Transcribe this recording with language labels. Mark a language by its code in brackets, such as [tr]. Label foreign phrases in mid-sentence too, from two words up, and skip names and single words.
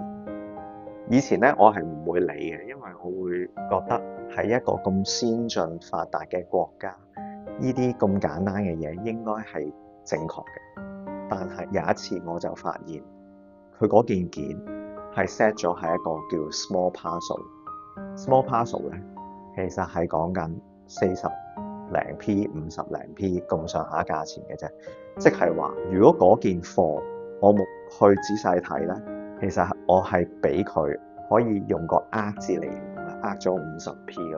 [yue] 以前咧我係唔會理嘅，因為我會覺得喺一個咁先進發達嘅國家，呢啲咁簡單嘅嘢應該係正確嘅。但係有一次我就發現，佢嗰件係 set 咗係一個叫 [en] small parcel。 small parcel [yue] 咧其實係講緊40零 P、50零 P 咁上下價錢嘅啫。即係話，如果嗰件貨我冇去仔細睇咧，其實我係俾佢可以用個字嚟呃咗50 P 咯。